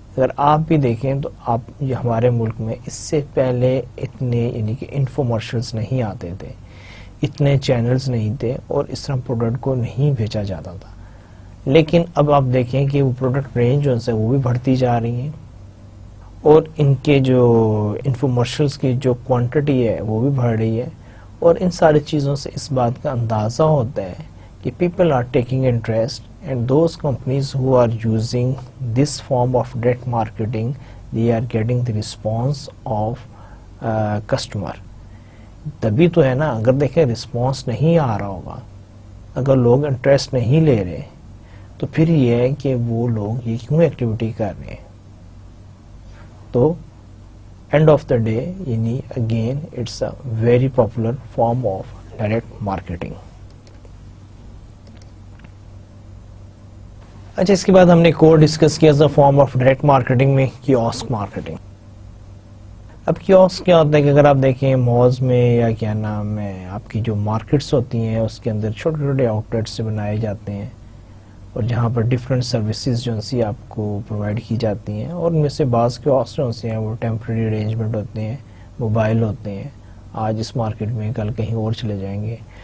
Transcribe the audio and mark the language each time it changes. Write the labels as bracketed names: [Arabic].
[Urdu] اگر آپ بھی دیکھیں تو آپ یہ ہمارے ملک میں اس سے پہلے اتنے یعنی کہ انفارمیشنز نہیں آتے تھے, اتنے چینلز نہیں تھے, اور اس طرح پروڈکٹ کو نہیں بھیجا جاتا تھا. لیکن اب آپ دیکھیں کہ وہ پروڈکٹ رینج وہ بھی بڑھتی جا رہی ہیں, اور ان کے جو انفارمیشنز کی جو کوانٹٹی ہے وہ بھی بڑھ رہی ہے. اور ان ساری چیزوں سے اس بات کا اندازہ ہوتا ہے کہ [English] People are taking interest, and those companies who are using this form of direct marketing, they are getting the response of customer. [Urdu] تبھی تو ہے نا, اگر دیکھیں رسپانس نہیں آ رہا ہوگا, اگر لوگ انٹرسٹ نہیں لے رہے, تو پھر یہ ہے کہ وہ لوگ یہ کیوں ایکٹیویٹی کر رہے ہیں. [English] تو end of the day یعنی again it's a very popular form of direct marketing. [Urdu] اچھا, اس کے بعد ہم نے ایک اور ڈسکس کیا تھا فارم آف ڈائریکٹ مارکیٹنگ میں کیوسک مارکیٹنگ. اب کیوسک کیا ہوتا ہے کہ اگر آپ دیکھیں مالز میں یا کیا نام ہے آپ کی جو مارکیٹس ہوتی ہیں اس کے اندر چھوٹے چھوٹے آؤٹ لیٹس سے بنائے جاتے ہیں, اور جہاں پر ڈفرینٹ سروسز جو سی آپ کو پرووائڈ کی جاتی ہیں, اور ان میں سے بعض کیوسک جو ہیں وہ ٹیمپریری ارینجمنٹ ہوتے ہیں, موبائل ہوتے ہیں, آج اس مارکیٹ میں کل کہیں اور چلے جائیں گے.